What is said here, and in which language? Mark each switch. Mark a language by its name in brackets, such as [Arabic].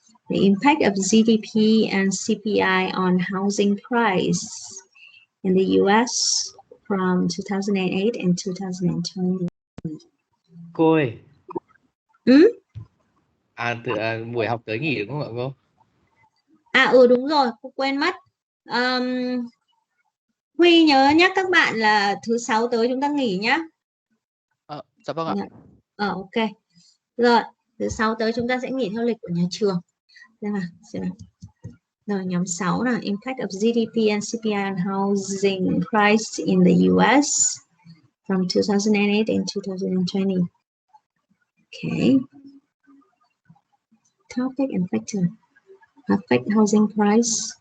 [English] The impact of GDP and CPI on housing price in the US from 2008 and 2020. [Vietnamese] Cô ơi. Buổi học tới nghỉ đúng không ạ cô? Đúng rồi, cô quên mất. Huy nhớ nhắc các bạn là thứ 6 tới chúng ta nghỉ nhá. Dạ vâng ạ. [English] Ok. [Vietnamese] Rồi, thứ 6 tới chúng ta sẽ nghỉ theo lịch của nhà trường. [English] Rồi, nhóm 6 là impact of GDP and CPI on housing price in the US from 2008 and 2020. Okay. Topic and factor affect housing price.